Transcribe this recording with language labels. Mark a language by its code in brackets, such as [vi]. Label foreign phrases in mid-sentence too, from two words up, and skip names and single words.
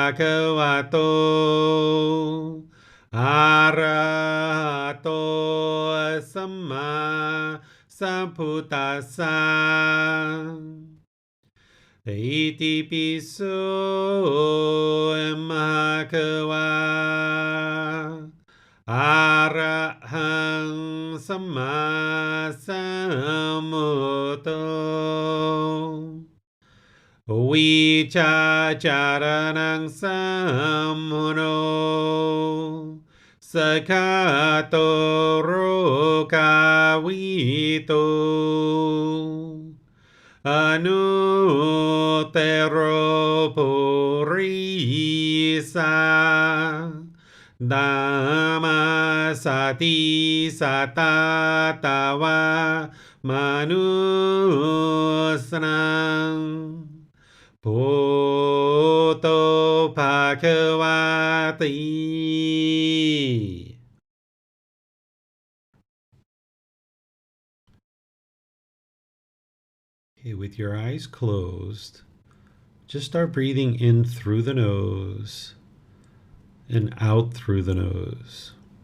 [pi] Bhagavato Arahato Samma Sambuddhassa Iti piso Bhagava Arahang Samma Sambuddho วิชาจารนังสัมมุโนสกขาโตโรกาวิโต อนุเตโรปุริสาดามาสติสัตตาตาวามนุสนังพุทโธภาควาติ [en] Okay, with your eyes closed, just start breathing in through the nose and out through the nose.